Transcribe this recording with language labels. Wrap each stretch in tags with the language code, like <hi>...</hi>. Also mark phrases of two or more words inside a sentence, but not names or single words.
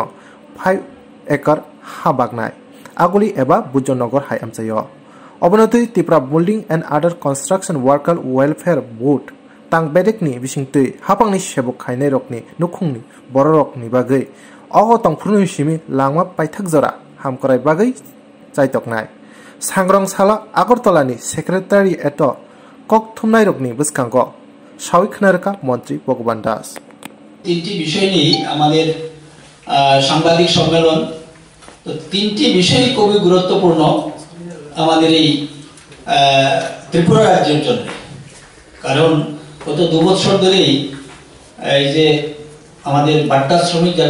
<trp>5 acre habagnai aguli eba bujonogor hai amchayo obonotui Tripura Building and Other Construction Worker Welfare Board tang bedekni bisingtui hapangni sebok khainai rokni nukhungni bororokni bagui ogo tongphurni simi langma paithak jora hamkorai bagui chaitoknai sangrong sala Agartalani Secretary eto Koktwma rokni bwskango sawik khnarka মন্ত্রী ভগবান দাস</trp> <bn>তিনটি বিষয় নিয়ে আমাদের সাংবাদিক সম্মেলন তো তিনটি বিষয় খুবই গুরুত্বপূর্ণ আমাদের এই ত্রিপুরা রাজ্যের জন্য কারণ গত 2 বছর ধরেই এই যে আমাদের বাট্টা শ্রমিক যারা</bn>